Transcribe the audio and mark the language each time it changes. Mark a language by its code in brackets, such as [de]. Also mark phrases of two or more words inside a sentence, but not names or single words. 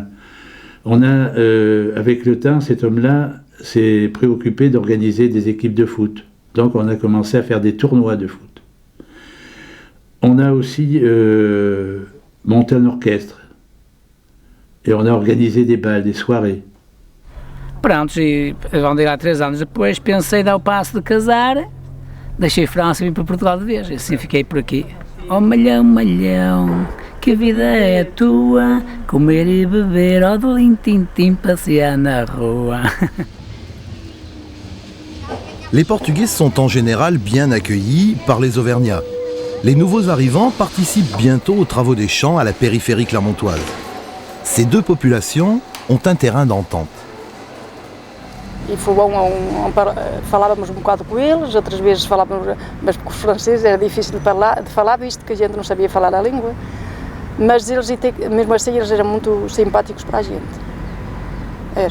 [fr] On a, avec le temps, cet homme-là s'est préoccupé d'organiser des équipes de foot. Donc on a commencé à faire des tournois de foot. On a aussi monté un orchestre. E on a organisé des bals, des soirées. [pt] Pronto, e vão de lá 3 anos depois, pensei dar o passo de casar, deixei França e vim para Portugal de vez, e assim fiquei por aqui. Oh malhão, malhão, que vida é a tua, comer e beber, ó do lintim-tim, passear na rua. [fr] Les Portugais sont en général bien accueillis par les Auvergnats. Les nouveaux arrivants participent bientôt aux travaux des champs à la périphérie clermontoise. Ces deux populations ont un terrain d'entente. [pt] E foi bom, falávamos um bocado com eles, outras vezes falávamos, mas com os franceses era difícil de falar, visto que a gente não sabia falar a língua. Mas eles, mesmo assim, eles eram muito simpáticos para a gente. Eram.